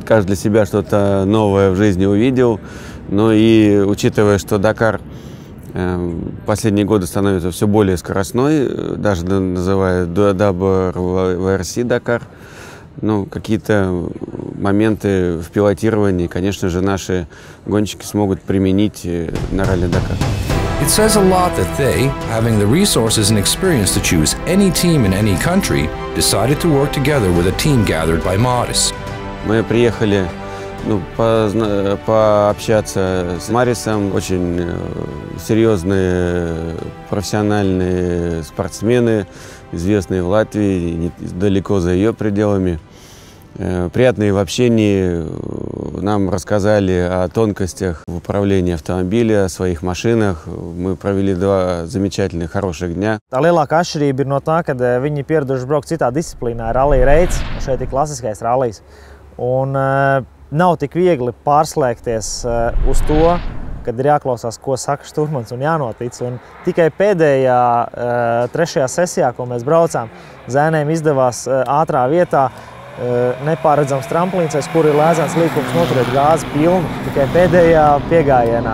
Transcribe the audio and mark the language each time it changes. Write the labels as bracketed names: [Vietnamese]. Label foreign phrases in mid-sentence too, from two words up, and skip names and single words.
[Russian] Каждый для себя что-то новое в жизни увидел. Но и учитывая, что Дакар последние годы становится все более скоростной, даже называют WRC Дакар, какие-то моменты в пилотировании, конечно же, наши гонщики смогут применить на ралли Дакар. [English] It says a lot that they, having the resources and experience to choose any team in any country, decided to work together with a team gathered by Māris. [Russian] Мы приехали пообщаться с Марисом. Очень серьезные профессиональные спортсмены, известные в Латвии, далеко за ее пределами. Приятные в общении, нам рассказали о тонкостях в управлении автомобиля, о своих машинах. Мы провели 2 замечательных, хороших дня. [Latvian] Tā lielākā atšķirība ir no tā, ka viņi pieraduši braukt citā disciplīnā, rally reids, un šeit ir klasiskais rallijs. Un nav tik viegli pārslēgties uz to, kad ir jāklausās, ko saka šturmans un jānotic. Un tikai pēdējā, trešajā sesijā, ko mēs braucām, zēniem izdevās ātrā vietā nepārredzams tramplīns, aiz kura ir lēzāns līkums noturēt gāzi pilnu tikai pēdējā piegājienā.